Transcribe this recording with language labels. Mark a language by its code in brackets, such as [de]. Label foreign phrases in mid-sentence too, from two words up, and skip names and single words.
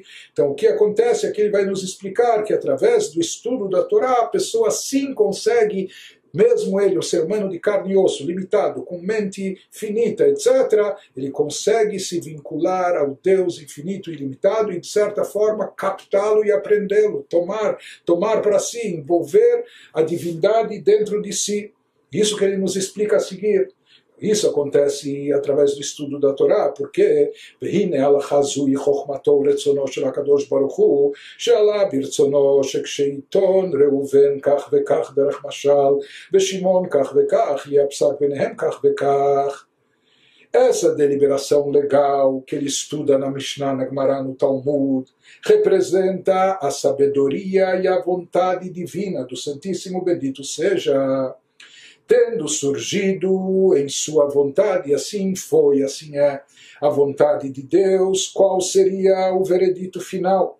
[pt] Então, o que acontece é que ele vai nos explicar que através do estudo da Torá, a pessoa sim consegue, mesmo ele, o ser humano de carne e osso, limitado, com mente finita, etc., ele consegue se vincular ao Deus infinito e ilimitado e, de certa forma, captá-lo e aprendê-lo, tomar para si, envolver a divindade dentro de si. Isso que ele nos explica a seguir. Isso acontece através do estudo da Torá, porque [he] והנה הלכה זוהי חוכמתו ורצונו של הקדוש ברוך הוא, שעלה ברצונו שכשעיתון ראובן כך וכך דרך משל, ושמעון כך וכך, יהיה הפסק ביניהם כך וכך. [pt] Essa deliberação legal que ele estuda na Mishnah, na Gemara, no Talmud, representa a sabedoria e a vontade divina do Santíssimo Bendito seja, tendo surgido em sua vontade, assim foi, assim é a vontade de Deus, qual seria o veredito final?